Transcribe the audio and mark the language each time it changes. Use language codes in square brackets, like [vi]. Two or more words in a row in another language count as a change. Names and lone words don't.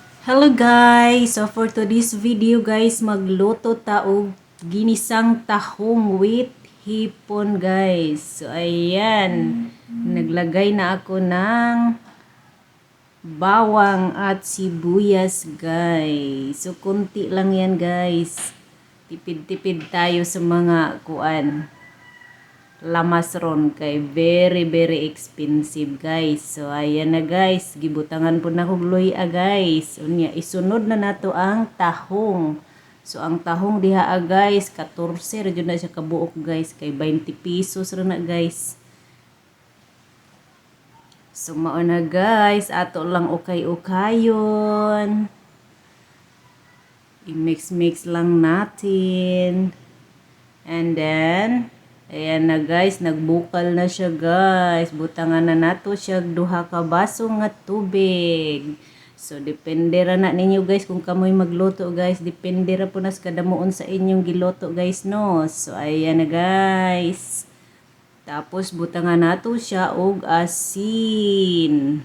[en] Hello guys! So for today's video guys, [ceb] magluto ta og ginisang tahong with hipon guys. [tl] So ayan, naglagay na ako ng bawang at sibuyas guys. So kunti lang yan guys. Tipid-tipid tayo sa mga kuan. [ceb] Lamas ron kay [en] very expensive guys. [ceb] So ayan na guys, gibutangan po na kog luya guys. Unya isunod na nato ang tahong. So ang tahong diha guys, 14 ra jud na siya kabuok guys, kay 20 pesos ra na guys. So mao na guys, ato lang ukay-ukayon. [tl] I-mix lang natin. [en] And then [ceb] ayan na guys, nagbukal na siya guys. Butangan na nato siya duha ka baso nga tubig. So depende ra na ninyo guys kung kamoy magluto guys. Depende ra po nas kadamuon sa inyong giluto guys no. [tl] So ayan na guys. [ceb] Tapos butangan nato siya og asin.